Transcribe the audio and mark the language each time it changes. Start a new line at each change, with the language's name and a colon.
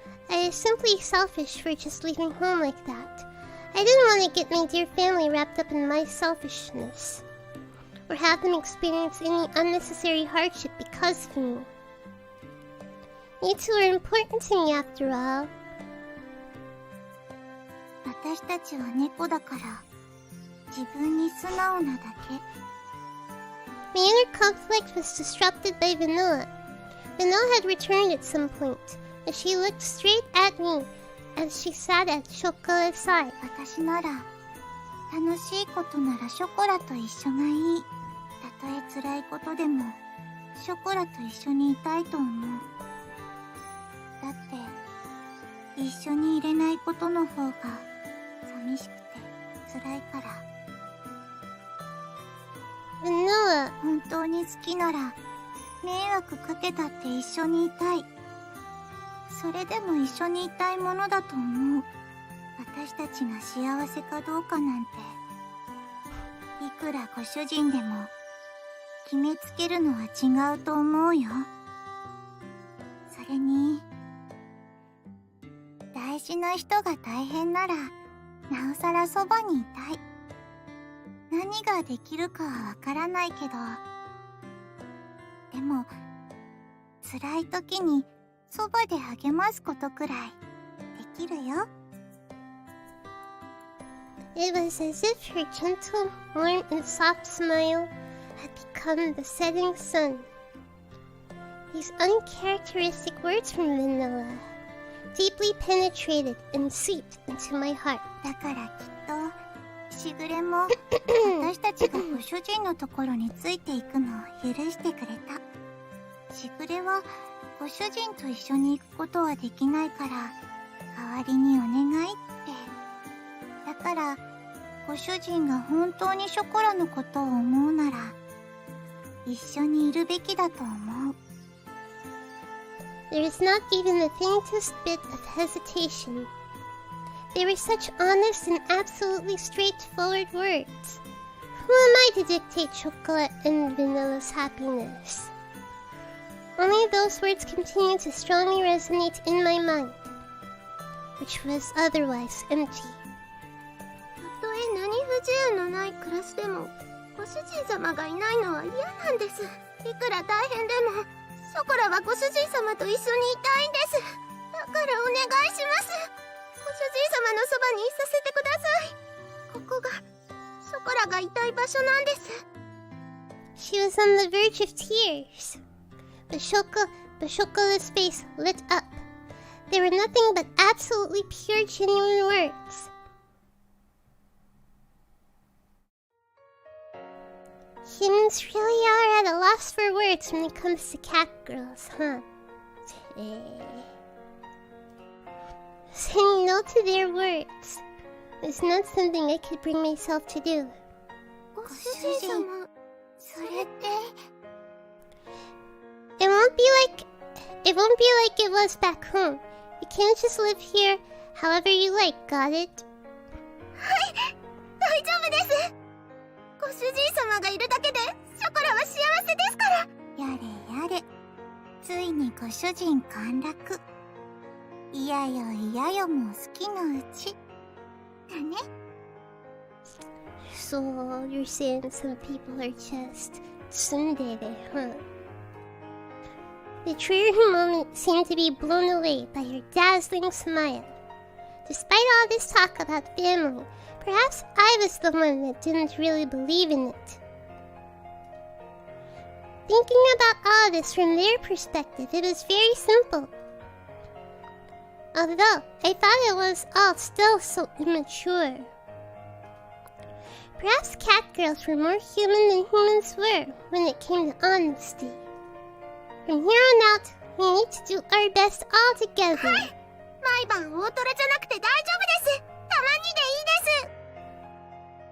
English: I was simply selfish for just leaving home like that. I didn't want to get my dear family wrapped up in my selfishness, or have them experience any unnecessary hardship because of me. You two are important to me after all.
Japanese: 私たちは猫だから自分に素直なだけ。
English: My inner conflict was disrupted by Vanilla. Vanilla had returned at some point, and she looked straight at me as she sat at Chocola's side.
Japanese: 私なら楽しいことならショコラと一緒がいい。たとえ辛いことでもショコラと一緒にいたいと思う。だって一緒にいれないことの方が寂しくて辛いから。
English: Vanilla,
Japanese: 本当に好きなら迷惑かけたって一緒にいたい。それでも一緒にいたいものだと思う。私たちが幸せかどうかなんて、いくらご主人でも決めつけるのは違うと思うよ。それに、大事な人が大変なら、なおさらそばにいたい。何ができるかはわからないけど、でも、辛い時にそばで励ますことくらいできるよ。
English: It was as if her gentle, warm, and soft smile had become the setting sun. These uncharacteristic words from Vanilla deeply penetrated and seeped into my heart.
Japanese: だからきっと、しぐれも私たちがご主人のところについていくのを許してくれた。しぐれはご主人と一緒に行くことはできないから、代わりにお願いって。だから、ご主人が本当にショコラのことを思うなら、一緒にいるべきだと思う。
English: There was not even the faintest bit of hesitation. They were such honest and absolutely straightforward words. Who am I to dictate Chocola and Vanilla's happiness? Only those words continued to strongly resonate in my mind, which was otherwise empty.
Japanese: たとえ何不自由のない暮らしでも、ご主人様がいないのは嫌なんです。いくら大変でも、ショコラはご主人様と一緒にいたいんです。だからお願いします。ご主人様のそばにいさせてください。ここが、ショコラがいたい場所なんです。
English: She was on the verge of tears. Chocola's face lit up. They were nothing but absolutely pure, genuine words. Humans really are at a loss for words when it comes to catgirls, huh? Saying no to their words was not something I could bring myself to do.
Japanese: ご主人様、それって。
English: It won't be like it was back home. You can't just live here however you like, got it?
Japanese: はい、大丈夫です。ご主人様がいるだけでショコラは幸せですから。やれやれ、ついにご主人陥落。いやよいやよも好きのうちだね。
English: So you're saying some people are just tsundere, huh? The treasury moment seemed to be blown away by her dazzling smile. Despite all this talk about family, perhaps I was the one that didn't really believe in it. Thinking about all this from their perspective, it was very simple. Although I thought it was all still so immature. Perhaps catgirls were more human than humans were when it came to honesty. From here on out, we need to do our best all together.
Japanese: はい、毎晩大トロじゃなくて大丈夫です。